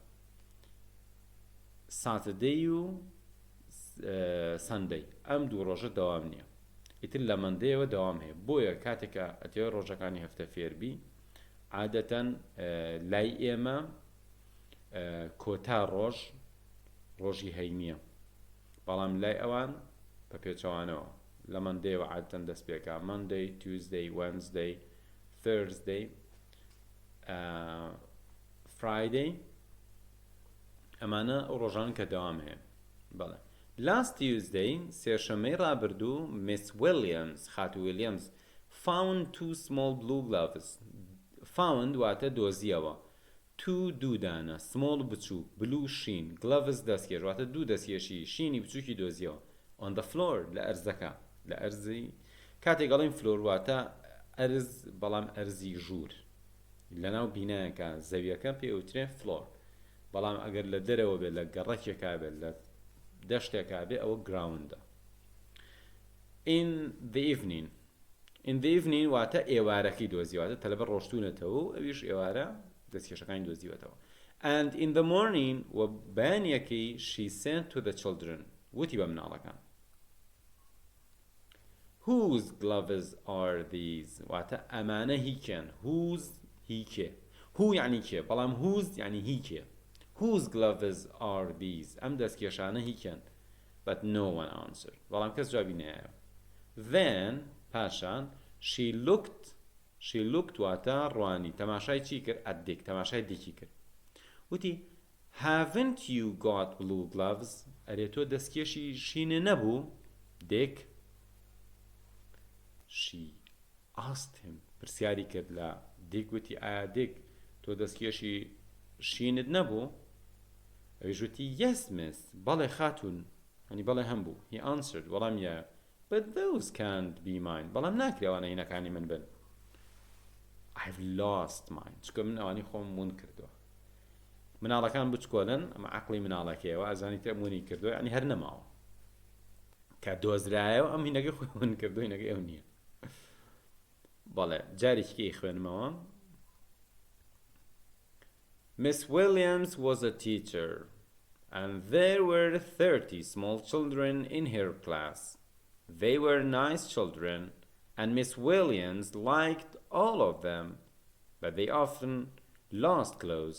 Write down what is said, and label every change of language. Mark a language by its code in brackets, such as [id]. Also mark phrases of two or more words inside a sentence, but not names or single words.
[ckb] Saturday و Sunday ئەم دوو ڕۆژە دەوام نییە ئیتر لە مەندەیەوە دەوام هەیە بۆیە کاتێکە ئەتێوە ڕۆژەکانی هەفتە فێربی عادەتەن لای ئێمە کۆتا ڕۆژی هەینیە بەڵام لای ئەوان بە پێچەوانەوە لە مەندەیەوە عادەتەن دەست پێکا [en] Monday, Tuesday, Wednesday, Thursday, [ckb] Friday ئەمانە ئەو ڕۆژان کە دەوام هەیە بەڵێ [en] Last Tuesday [ckb] سێشەمەی ڕابردوو Miss Williams خاتو [en] Williams found two small blue gloves found [ckb] واتە دۆزیەوە دوو دانە small بچوو blue شین gloves دەستکێش واتە دوو دەستکێشی شینی بچووکی دۆزیەوە [en] on the floor [ckb] لە ئەرزەکە لە ئەرزی کاتێک گەڵێن فلۆر واتە ئەرز بەڵام ئەرزی ژوور لەناو بینایەکە زەویەکە پێوترێ فلۆر بەڵام ئەگەر لە دەرەوە بێت لە گەڕەکێکا بێت لە دەشتێکا بێت ئەوە گراوندە [en] in the evening [ckb] واتە ئێوارەکەی دۆزیواتە تەلەبەر ڕۆشتونەتەوە و ئەویش ئێوارە دەستکێشەکانی دۆزیوەتەوە [en] and in the morning [ckb] و بەیانیەکەی [en] she said to the children [ckb] وتی بە مناڵەکان [en] whose gloves are these [ckb] واتە ئەمانە هیکێن whose هیکێ who یعنی کێ بەڵام whose یعنی هیکێ [en] whose gloves are these [ckb] ئەم دەستکێشانە هیکێن [en] but no one answered [ckb] بەڵام کەس جوابی نایە then پاشان [en] she looked [ckb] واتە ڕوانی تەماشای چی کرد ئەدێک تەماشای دیکی کرد وتی [en] haven't you got blue gloves [ckb] ئەرێ تۆ دەستکێشی شینە نەبوو دێک [en] she asked him [ckb] پرسیاری کرد لە دیک وتی ئایا دیک تۆ دەستکێشی شینت نەبوو ئەویش وتی [en] yes miss [ckb] بەڵێ خاتون هەنی بەڵێ هەم بوو [en] he answered [ckb] وەڵام یە [en] but those can't be mine [ckb] بەڵام ناکرێ ئەوانە هینەکانی من بن [en] I've lost mine [ckb] چکە من ئەوانی خۆم ون کردووە مناڵەکان بچکۆلن ئەمە عەقڵی مناڵەکەیەوە ئەزانی تێ مونی کردووە یعنی هەر نەماوە کە دۆزرایەوە ئەم هینەکەی خۆی ون کردووە هینەکەی ئەو نییە بەڵێ جارێکی خوێنمەوە [en] Miss Williams was a teacher and there were 30 small children in her class. They were nice children and Miss Williams liked all of them, but they often lost clothes.